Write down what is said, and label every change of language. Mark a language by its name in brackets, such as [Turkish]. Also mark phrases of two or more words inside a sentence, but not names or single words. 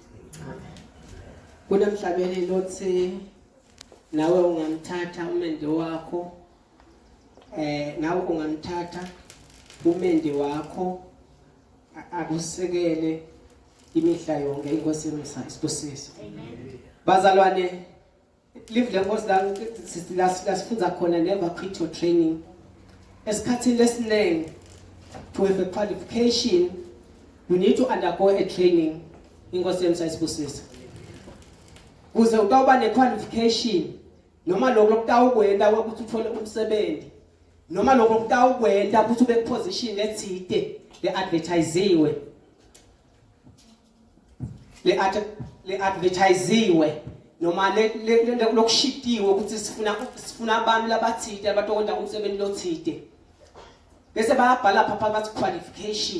[Swati] Kunemhlabeni lothi nawe ungamthatha umende wakho, nawe ungamthatha umende wakho akusekele imihla yonke. Inkosi yomsa isibusise. Amen. Bazalwane, live lenkosi la sisifunza khona [English] never quit your training. [Swati] Esikhathini lesinengi [English] to have a qualification you need to undergo a training. [Swati] Inkosi yomsa isibusise. Kuze utawuba ne-qualification noma lokho lokutawukwenda ukuthi uthole umsebenzi noma lokho lokutawukwenda ukuthi ube position ethide le advertisiwe noma lokushitiwe ukuthi sifuna abantu labathide abatokwenza umsebenzi lothide bese bayabhala phapha bathi qualification.